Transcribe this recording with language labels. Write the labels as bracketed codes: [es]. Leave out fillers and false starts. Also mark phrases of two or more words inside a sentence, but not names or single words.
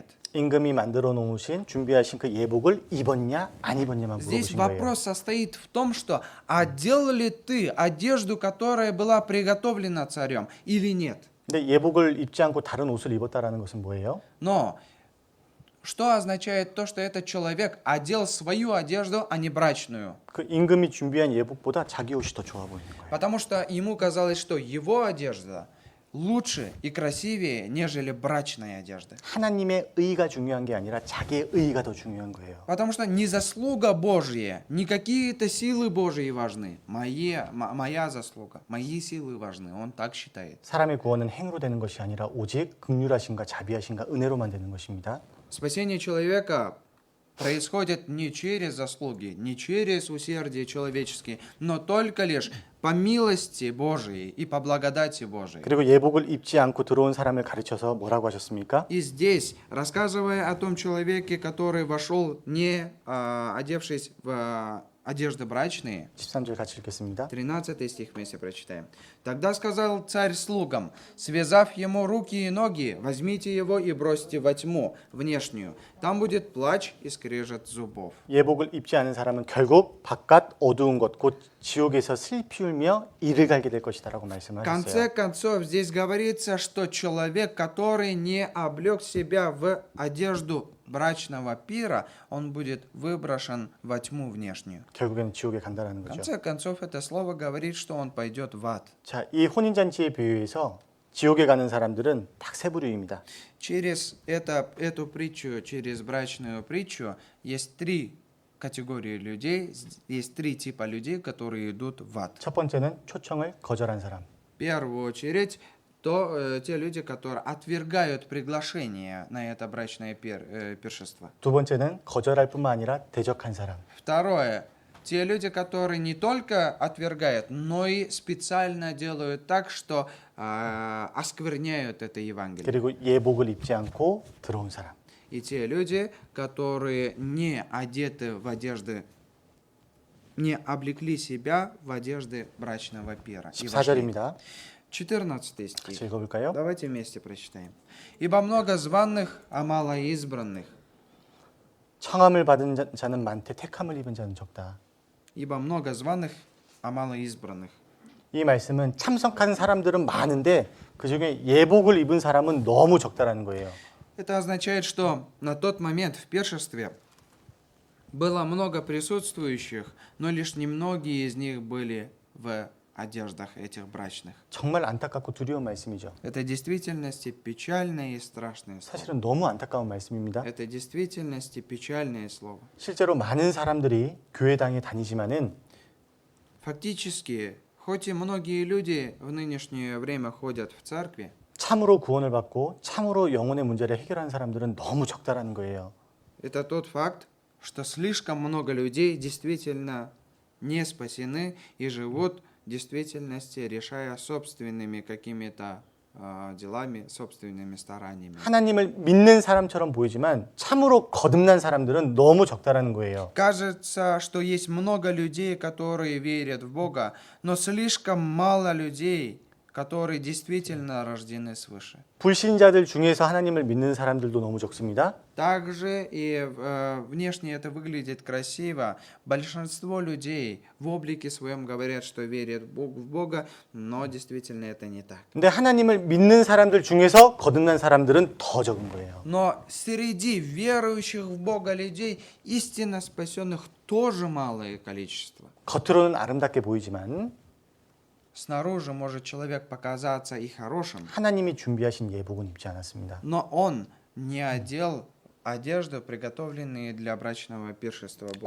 [ko] 임금이 만들어 놓으신 준비하신 그 예복을 입었냐 안 입었냐만 [ru] Здесь [ko] 물어보신 거예요. [ru] вопрос состоит в том, что одел ли ты одежду, которая была приготовлена царем, или нет. [ko] 근데 예복을 입지 않고 다른 옷을 입었다라는 것은 뭐예요? [ru] Но что означает то, что этот человек одел свою одежду, а не брачную? [ko] 그 임금이 준비한 예복보다 자기 옷이 더 좋아 보이는 거예요. [ru] Потому что ему казалось, что его одежда лучше и красивее, нежели брачная одежда. [ko] 하나님의 의가 중요한 게 아니라 자기의 의가 더 중요한 거예요. [ru] Потому что не заслуга Божья, не какие-то силы Божьи важны. Моя заслуга, мои силы важны. Он так считает. [ko] 사람의 구원은 행위로 되는 것이 아니라 오직 긍휼하심과 자비하심과 은혜로만 되는 것입니다. [ru] Спасение человека происходит не через заслуги, не через усердие человеческие, но только лишь по милости Божией и по благодати Божией. [ko] 그리고 예복을 입지 않고 들어온 사람을 가르쳐서 뭐라고 하셨습니까? [ru] И здесь, рассказывая о том человеке, который вошел, не одевшись в одежды брачные, [ko] 13절 같이 읽겠습니다. [ru] 13 стих вместе прочитаем. «Тогда сказал царь слугам, связав ему руки и ноги, возьмите его и бросьте во тьму внешнюю. Там будет плач и скрежет зубов». [ko] 예복을 입지 않은 사람은 결국 바깥 어두운 곳, 곧 지옥에서 슬피 울며 이를 갈게 될 것이다라고 [ru] В [ko] 말씀하셨어요. [ru] конце концов, здесь говорится, что человек, который не облег себя в одежду брачного пира, он будет выброшен во тьму внешнюю. [ko] 결국에는 지옥에 간다라는 [ru] В [ko] 거죠. [ru] конце концов, это слово говорит, что он пойдет в ад. [ko] 자, 이 혼인 잔치의 비유에서 지옥에 가는 사람들은 딱 세 부류입니다. [ru] Через эту притчу, через брачную притчу, есть три категории людей, есть три типа людей, которые идут в ад. [ko] 첫 번째는 초청을 거절한 사람. [ru] В первую очередь, те люди, которые отвергают приглашение на это брачное пиршество. [ko] 두 번째는 거절할 뿐만 아니라 대적한 사람. [ru] Второе, те люди, которые не только отвергают, но и специально делают так, что оскверняют это Евангелие. [ko] 그리고 예복을 입지 않고 들어온 사람. [ru] И те люди, которые не одеты в одежды, не облекли себя в одежды брачного пира. И вошли. [ko] 14절입니다. 14 같이 [ru] стих. [ko] 읽어볼까요? [ru] Давайте вместе прочитаем. «Ибо много званых, а мало избранных. [ko] 청함을 받은 자는 많되 택함을 입은 자는 적다. [ru] Ибо много званых, а мало избранных». [ko] 이 말씀은 참석한 사람들은 많은데 그중에 예복을 입은 사람은 너무 적다라는 거예요. [ru] Это означает, что на тот момент в пиршестве было много присутствующих, но лишь немногие из них были в одеждах этих брачных. [ko] 정말 안타깝고 두려운 말씀이죠. [ru] Это в действительности печальное и страшное слово. [ko] 사실은 너무 안타까운 말씀입니다. [ru] Это в действительности печальное слово. [ko] 실제로 많은 사람들이 교회당에 다니지만은 [ru] Фактически, хоть и многие люди в нынешнее время ходят в церкви, [ko] 참으로 구원을 받고 참으로 영혼의 문제를 해결하는 사람들은 너무 적다라는 거예요. [ru] это тот факт, что слишком много людей действительно не спасены и живут в действительности, решая собственными какими-то делами, собственными стараниями. [ko] 하나님을 믿는 사람처럼 보이지만 참으로 거듭난 사람들은 너무 적다라는 거예요. [ru] Кажется, что есть много людей, которые верят в Бога, но слишком мало людей, которые действительно рождены свыше. [ko] 불신자들 중에서 하나님을 믿는 사람들도 너무 적습니다. [ru] Также и внешне это выглядит красиво. Большинство людей в облике своем говорят, что верят в Бога, но действительно это не так. [ko] 근데 하나님을 믿는 사람들 중에서 거듭난 사람들은 더 적은 거예요. [ru] Но среди верующих в Бога людей истинно спасенных тоже малое количество. [ko] 겉으로는 아름답게 보이지만 [ru] Снаружи может человек показаться и хорошим, [ko] 하나님이 준비하신 예복은 입지 않았습니다. [ru] но он не одел одежду, приготовленные для брачного пиршества Божьего.